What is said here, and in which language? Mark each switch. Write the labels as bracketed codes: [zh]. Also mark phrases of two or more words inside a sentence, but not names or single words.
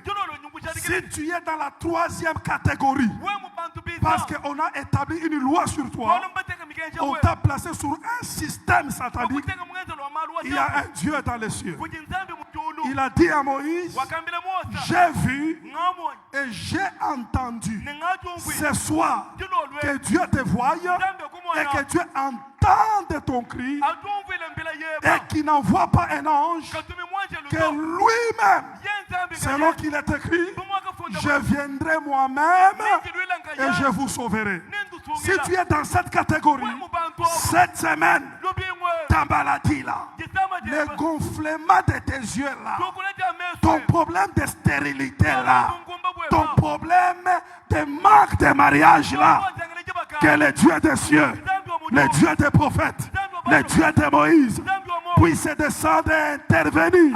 [fr] Si tu es dans la troisième catégorie, parce qu'on a établi une loi sur toi, on t'a placé sur un système satanique, il y a un Dieu dans les cieux. Il a dit à Moïse, [lua] wakambile Musa [fr] j'ai vu [lua] ngamoni [fr] et j'ai entendu [lua] ningajungwi [fr] ce soir que Dieu te voie et que Dieu entende ton cri [lua] ajungwile mbila yeba [fr] et qu'il n'envoie pas un ange, [lua] katumi mwanje [fr] que [lua] luto [fr] lui-même, [lua] yenzambi [fr] selon qu'il est écrit, je viendrai moi-même et je vous sauverai. Si tu es dans cette catégorie, cette semaine, ta maladie là, le gonflement de tes yeux là, ton problème de stérilité là, ton problème de manque de mariage là, que le Dieu des cieux, le Dieu des prophètes, le Dieu de Moïse puisse descendre et intervenir.